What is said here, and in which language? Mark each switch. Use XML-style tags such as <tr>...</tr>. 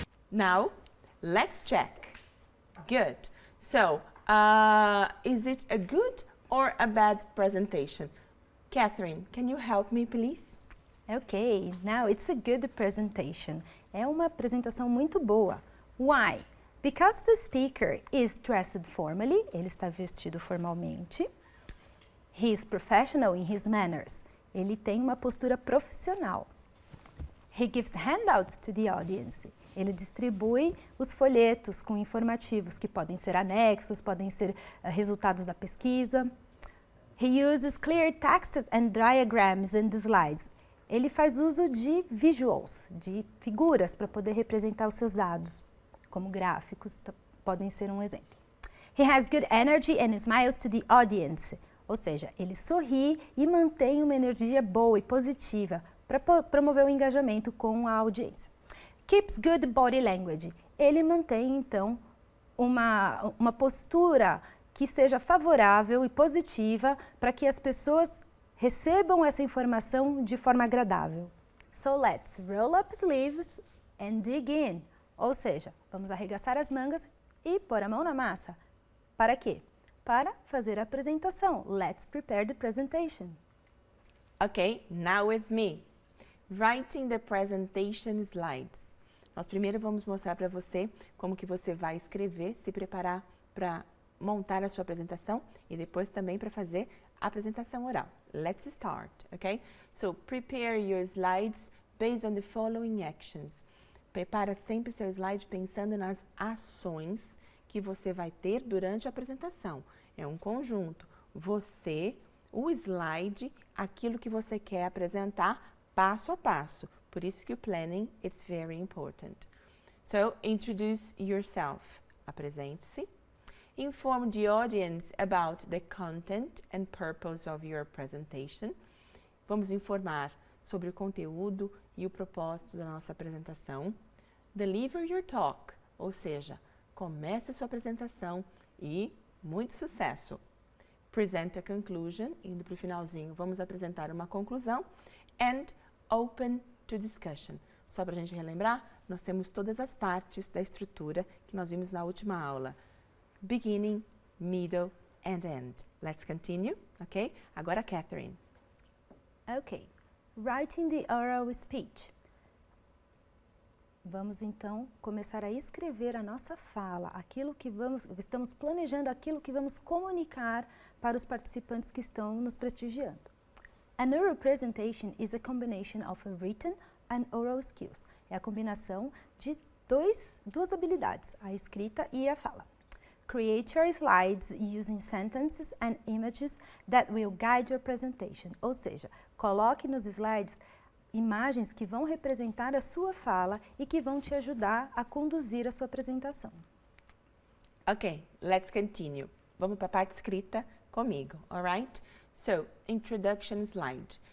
<en>Now, let's check. Good. So, is it a good or a bad presentation? Catherine, can you help me, please? Okay, now it's a good presentation.</en> <pt>É uma apresentação muito boa.</pt> <en>Why? Because the speaker is dressed formally,</en> <pt>ele está vestido formalmente.</pt> <en>He is professional in his manners.</en> <pt>Ele tem uma postura profissional.</pt> <en>He gives handouts to the audience.</en> <pt>Ele distribui os folhetos com informativos que podem ser anexos, podem ser resultados da pesquisa.</pt> <en>He uses clear texts and diagrams in the slides.</en> <pt>Ele faz uso de visuals, de figuras para poder representar os seus dados, como gráficos, podem ser um exemplo.</pt> <en>He has good energy and smiles to the audience.</en> <pt>Ou seja, ele sorri e mantém uma energia boa e positiva para promover o engajamento com a audiência.</pt> <en>Keeps good body language.</en> <pt>Ele mantém, então, uma postura que seja favorável e positiva para que as pessoas recebam essa informação de forma agradável.</pt> <en>So let's roll up sleeves and dig in.</en> <pt>Ou seja, vamos arregaçar as mangas e pôr a mão na massa. Para quê? Para fazer a apresentação.</pt> <en>Let's prepare the presentation. Okay, now with me. Writing the presentation slides.</en> <pt>Nós primeiro vamos mostrar para você como que você vai escrever, se preparar para montar a sua apresentação e depois também para fazer a apresentação oral.</pt> <en>Let's start, okay? So, prepare your slides based on the following actions.</en> <pt>Prepara sempre seu slide pensando nas ações que você vai ter durante a apresentação. É um conjunto. Você, o slide, aquilo que você quer apresentar passo a passo. Por isso que o</pt> <en>planning is very important. So, introduce yourself.</en> <pt>Apresente-se.</pt> <en>Inform the audience about the content and purpose of your presentation.</en> <pt>Vamos informar sobre o conteúdo e o propósito da nossa apresentação.</pt> <en>Deliver your talk,</en> <pt>ou seja, comece a sua apresentação e muito sucesso.</pt> <en>Present a conclusion,</en> <pt>indo para o finalzinho, vamos apresentar uma conclusão.</pt> <en>And open to discussion.</en> <pt>Só para a gente relembrar, nós temos todas as partes da estrutura que nós vimos na última aula.</pt> <en>Beginning, middle and end. Let's continue, ok? Agora, Catherine. Ok. Writing the oral speech.</en> <pt>Vamos então começar a escrever a nossa fala, estamos planejando aquilo que vamos comunicar para os participantes que estão nos prestigiando.</pt> <en>An oral presentation is a combination of a written and oral skills.</en> <pt>É a combinação de duas habilidades, a escrita e a fala.</pt> <en>Create your slides using sentences and images that will guide your presentation.</en> <pt>Ou seja, coloque nos slides imagens que vão representar a sua fala e que vão te ajudar a conduzir a sua apresentação.</pt> <en>Ok, let's continue.</en> <pt>Vamos para a parte escrita comigo,</pt> <en>alright? So, introduction slide.</en>